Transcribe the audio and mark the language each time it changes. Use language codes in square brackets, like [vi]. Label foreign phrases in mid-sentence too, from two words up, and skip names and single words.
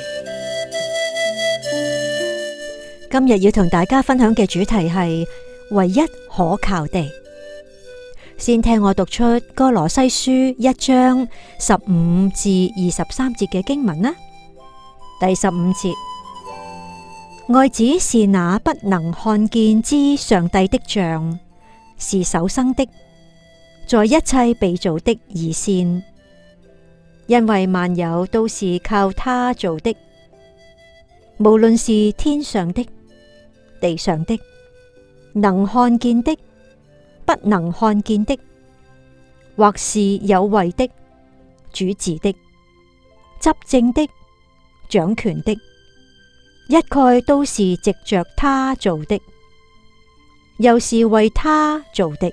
[yue] 今日要同大家分享嘅主題係唯一可靠的。先聽我讀出歌羅西書1章15至23節嘅經文啦。第15節，愛子是那不能看見之上帝的像，是首生的，在一切被造的以先，因為萬有都是靠他造的，無論是天上的、地上的，能看見的、不能看見的，或是有位的、主治的、執政的、掌權的，一概都是藉着他造的，又是為他造的。